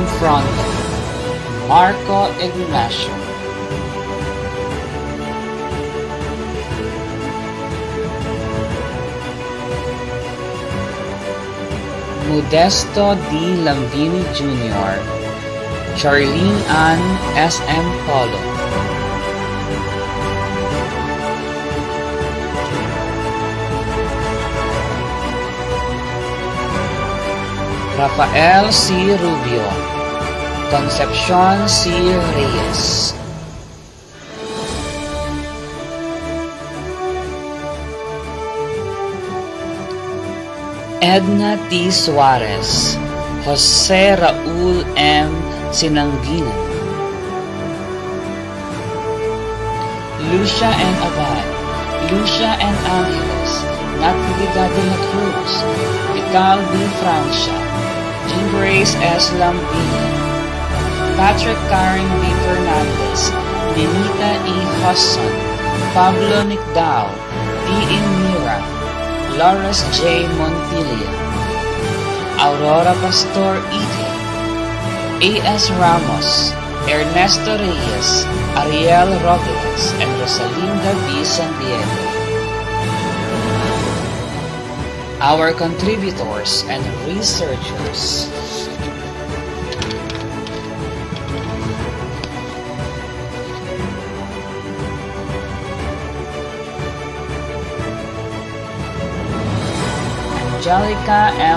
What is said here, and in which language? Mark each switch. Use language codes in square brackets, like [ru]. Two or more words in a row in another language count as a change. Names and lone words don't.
[en] Fronto, Marco Ignacio, Modesto D. Lambini Jr., Charlene Ann S. M. Polo, Rafael C. Rubio, Concepcion C. Reyes, Edna T. Suarez, Jose Raul M. Sinanginan, Lucia N. Abad, Lucia N. Angeles, Natividad de la Cruz, Vital B. Francia, Jean Grace S. Lambini, Patrick Karen B. Fernandez, Benita E. Husson, Pablo Nicdao, T. Mira, Lawrence J. Montilla, Aurora Pastor Ite, A.S. Ramos, Ernesto Reyes, Ariel Robles, and Rosalinda B. San Diego. Our contributors and researchers. Angelica M.